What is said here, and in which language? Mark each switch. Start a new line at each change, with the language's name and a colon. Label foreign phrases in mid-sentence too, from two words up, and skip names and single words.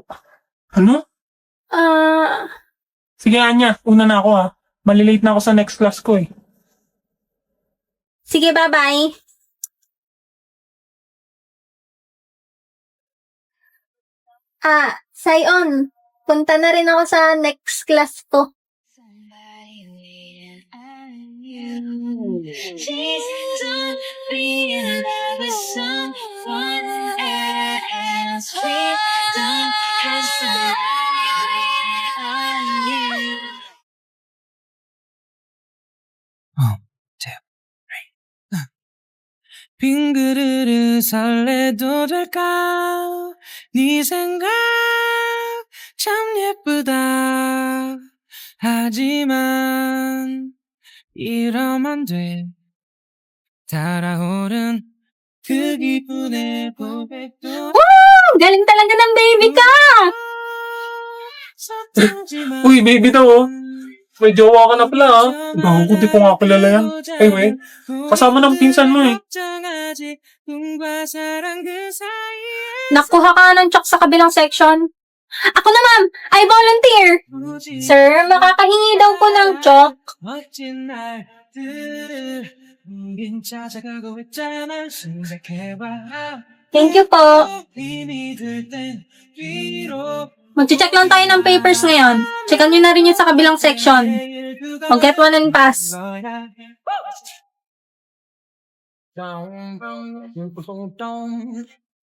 Filipino: Ano? Sige Anya, una na ako ha. Malilate na ako sa
English: next class
Filipino: ko eh. Sige, bye-bye. Sayon, punta na rin ako sa
English: next class
Filipino: ko.
English: Somebody waiting on you. Please don't be in love with someone else. Please don't have somebody waiting on you.
Korean: 빈 그릇을 설레도 될까 네 생각 참 예쁘다 하지만 이러면 돼 달아오른 그 기분에 고백도
Filipino: Galing talaga ng baby ka! Uy, baby daw oh. May jowa ka na pala ha. Gago, di ko nga kilala yan. Anyway, kasama ng pinsan mo eh. Nakuha ka ng chok sa kabilang section. Ako na ma'am,
English: I volunteer.
Filipino: Sir, makakahingi daw po ng chok.
Korean: 멋진 날들을 빈 찾아가고 있잖아 생각해봐
English: Thank you po.
Korean: 힘이 들 땐 뒤로
Filipino: Mag-check lang tayo ng papers ngayon. Checkan nyo na rin yun sa kabilang section.
English: Mag-get one and pass. Down, down, down, down.